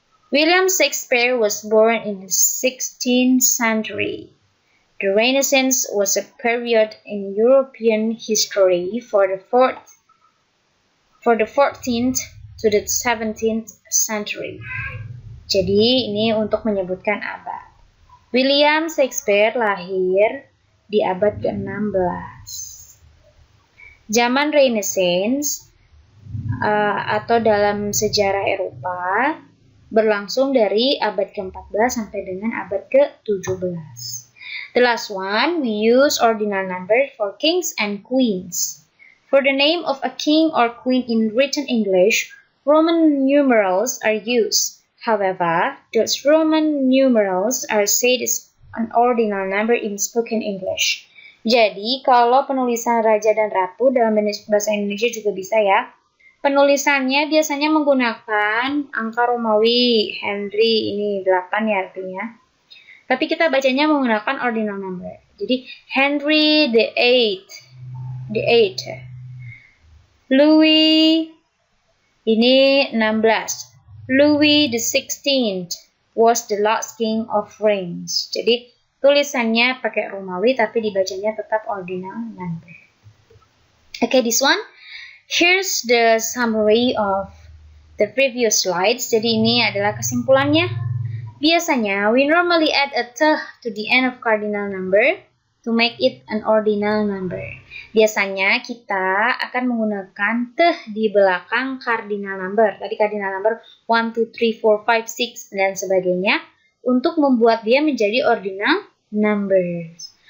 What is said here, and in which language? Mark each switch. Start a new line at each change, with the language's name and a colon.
English: William Shakespeare was born in the 16th century. The Renaissance was a period in European history for the 14th to the 17th century.
Indonesian: Jadi ini untuk menyebutkan abad. William Shakespeare lahir di abad ke-16. Zaman Renaissance atau dalam sejarah Eropa berlangsung dari abad ke-14 sampai dengan abad ke-17.
English: The last one, we use ordinal number for kings and queens. For the name of a king or queen in written English, Roman numerals are used. However, those Roman numerals are said as an ordinal number in spoken English.
Indonesian: Jadi, kalau penulisan raja dan ratu dalam bahasa Indonesia juga bisa ya. Penulisannya biasanya menggunakan angka Romawi, Henry, ini 8 ya artinya. Tapi kita bacanya menggunakan ordinal number. Jadi,
English: Henry the 8th.
Indonesian: Louis, ini 16.
English: Louis the 16th was the last king of France.
Indonesian: Jadi, tulisannya pakai Romawi tapi dibacanya tetap ordinal number.
English: Okay, this one. Here's the summary of the previous slides.
Indonesian: Jadi ini adalah kesimpulannya.
English: Biasanya, we normally add a to the end of cardinal number to make it an ordinal number.
Indonesian: Biasanya kita akan menggunakan di belakang cardinal number. Tadi cardinal number 1, 2, 3, 4, 5, 6 dan sebagainya untuk membuat dia menjadi ordinal numbers.